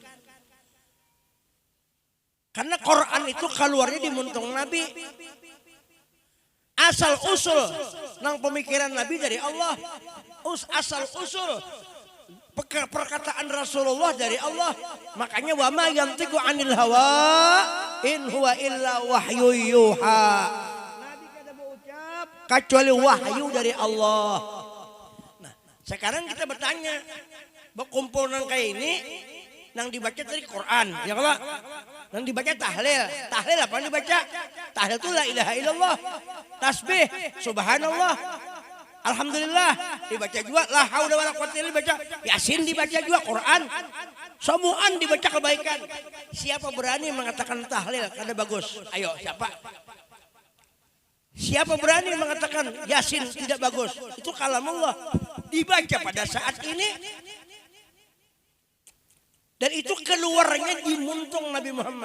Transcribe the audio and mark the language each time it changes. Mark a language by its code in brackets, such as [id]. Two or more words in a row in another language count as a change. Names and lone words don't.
[bjn] Karena Quran itu keluarnya di muntung Nabi. Asal usul nang pemikiran Nabi dari Allah. Asal usul perkataan Rasulullah dari Allah. Makanya [ar] وما ينطق عن الهوى إن هو إلا وحي يوحى. [bjn] Nabi kada berucap kecuali wahyu dari Allah. Nah, sekarang kita bertanya, berkumpul nang kayak ini nang dibaca dari Quran, ya Pak? Nang dibaca tahlil. Tahlil apa yang dibaca? Tahlil itu [ar] لا إله إلا الله. [bjn] Tasbih, subhanallah. Alhamdulillah dibaca juga, [ar] لا حول ولا قوة إلا بالله. [bjn] Yasin dibaca juga, Quran. Semuaan dibaca kebaikan. Siapa berani mengatakan tahlil kada bagus? Ayo, siapa? Siapa berani mengatakan Yasin tidak bagus? Itu kalam Allah. Dibaca pada saat ini. Dan itu keluarnya di muntung Nabi Muhammad.